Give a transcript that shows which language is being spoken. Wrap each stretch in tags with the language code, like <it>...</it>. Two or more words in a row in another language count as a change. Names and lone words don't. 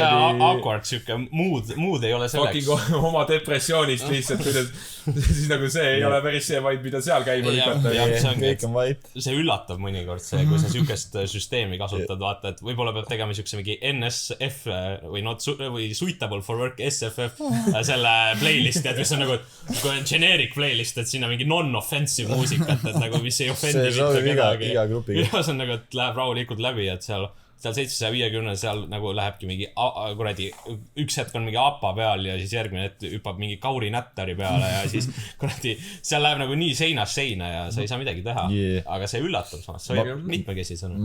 <et>see awkward siuke mood ei ole selleks fucking oma depressioonist lihtsalt kuidas siis nagu see ei ole päris see vibe, mida seal käima lükata kõik on vait see üllatab mõnikord see, kui sa siukest süsteemi kasutad, vaata, et võib-olla peab tegema siukse mingi NSF või</et> <en>suitable for work</en> <et>SFF selle playlist, et mis on nagu kui on</et> <en>generic playlist,</en> <et>et sinna mingi non-offensive muusikat, et nagu mis ei offendi mitte kedagi ja see on nagu, et läheb rahulikult läbi, et seal 750 seal nagu lähebki mingi kuradi, üks hetk on mingi APA peal ja siis järgmine hetk hüppab mingi Kauri Nättari peale ja siis kuradi, seal läheb nagu nii seinast seina ja sa ei saa midagi teha, aga see üllatab samas, see on mitmekesisena.</et>